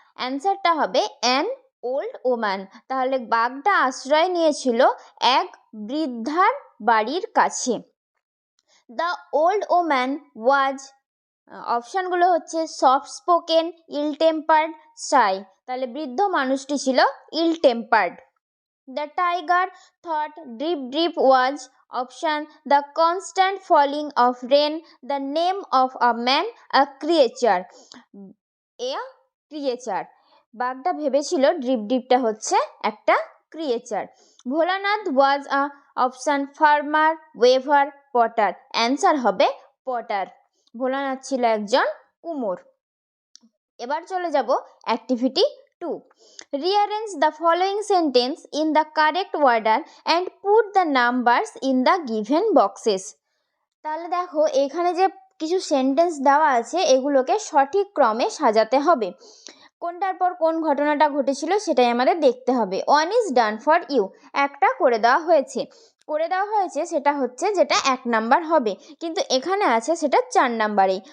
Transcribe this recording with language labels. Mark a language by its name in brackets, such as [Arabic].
[Bangla] অ্যান্সারটা হবে [English] An old woman. [Bangla] তাহলে বাঘটা আশ্রয় নিয়েছিল এক বৃদ্ধার বাড়ির কাছে। [English] the old woman was, [Bangla] অপশানগুলো হচ্ছে [English] Soft spoken, ill tempered, shy. [Bangla] তাহলে বৃদ্ধ মানুষটি ছিল ill tempered. [English] The tiger thought drip drip was, option the constant falling of rain, the name of a man, a creature, a creature. [Bangla] বাঘটা ভেবেছিল drip ড্রিপটা হচ্ছে একটা ক্রিয়েচার। [English] Bholanath was a, option farmer, weaver, potter. [Bangla] Answer হবে Potter. Bholanath ছিল একজন কুমোর। এবার চলে যাব activity 2. [English] Rearrange the following sentence in the correct order and put the numbers in the given boxes. [Bangla] তাহলে দেখো, এখানে যে কিছু সেন্টেন্স দেওয়া আছে এগুলোকে সঠিক ক্রমে সাজাতে হবে। কোনটার পর কোন ঘটনাটা ঘটেছিল সেটাই আমাদের দেখতে হবে। [English] 1 is done for you, [Bangla] একটা করে দেওয়া হয়েছে। সেটা হচ্ছে যেটা 1 নাম্বার হবে, কিন্তু এখানে আছে সেটা 4 নাম্বারেই।